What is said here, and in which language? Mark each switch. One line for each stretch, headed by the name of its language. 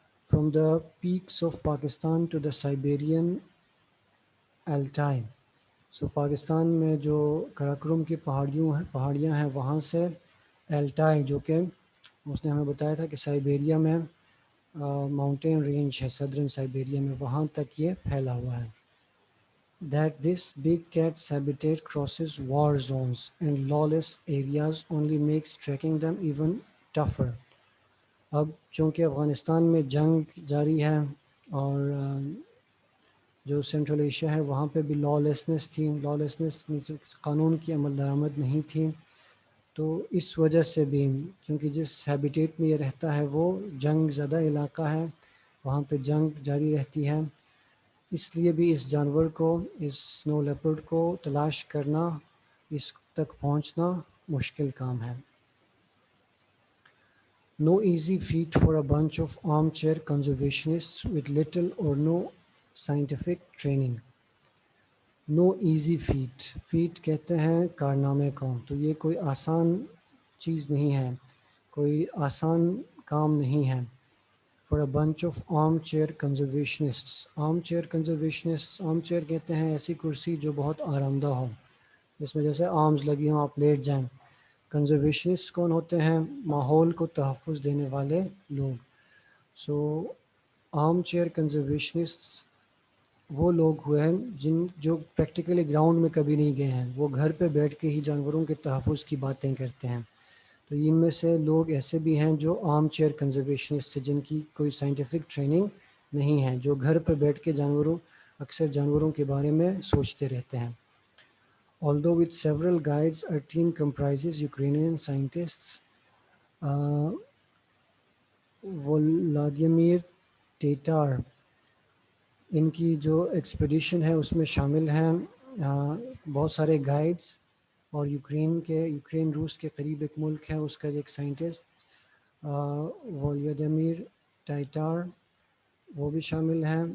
English: from the peaks of Pakistan to the Siberian Altai,
Urdu: سو پاکستان میں جو کراکرم کی پہاڑیاں ہیں وہاں سے الٹائی, جو کہ اس نے ہمیں بتایا تھا کہ سائبیریا میں ماؤنٹین رینج ہے صدرن سائبیریا میں, وہاں تک یہ پھیلا ہوا ہے.
English: That this big cat's habitat crosses war zones and lawless areas only makes tracking them even tougher.
Urdu: اب چونکہ افغانستان میں جنگ جاری ہے اور جو سینٹرل ایشیا ہے وہاں پہ بھی لالیسنس تھی, قانون کی عمل درآمد نہیں تھی, تو اس وجہ سے بھی کیونکہ جس ہیبیٹیٹ میں یہ رہتا ہے وہ جنگ زدہ علاقہ ہے, وہاں پہ جنگ جاری رہتی ہے, اس لیے بھی اس جانور کو, اس سنو لیپرڈ کو تلاش کرنا, اس تک پہنچنا مشکل کام ہے.
English: No easy feat for a bunch of armchair conservationists with little or no scientific training. No easy feat, feat
Urdu: کہتے ہیں کارنامے کو, تو یہ کوئی آسان چیز نہیں ہے, کوئی آسان کام نہیں ہے.
English: For a bunch of armchair conservationists. armchair conservationists, armchair
Urdu: کہتے ہیں ایسی کرسی جو بہت آرام دہ ہو, جس میں جیسے آرمز لگی ہوں آپ لیٹ جائیں. کنزرویشنسٹ کون ہوتے ہیں؟ ماحول کو تحفظ دینے والے لوگ. سو آرم چیئر کنزرویشنسٹ وہ لوگ ہوئے ہیں جو پریکٹیکلی گراؤنڈ میں کبھی نہیں گئے ہیں, وہ گھر پہ بیٹھ کے ہی جانوروں کے تحفظ کی باتیں کرتے ہیں. تو ان میں سے لوگ ایسے بھی ہیں جو آرم چیئر کنزرویشنسٹ جن کی کوئی سائنٹیفک ٹریننگ نہیں ہے, جو گھر پہ بیٹھ کے اکثر جانوروں کے بارے میں سوچتے رہتے ہیں.
English: Although with several guides, our team comprises Ukrainian scientists, Volodymyr Tatar.
Urdu: ان کی جو ایکسپیڈیشن ہے اس میں شامل ہیں بہت سارے گائیڈز, اور یوکرین روس کے قریب ایک ملک ہے اس کا ایک سائنٹسٹ وولودیمیر ٹائٹار, وہ بھی شامل ہیں.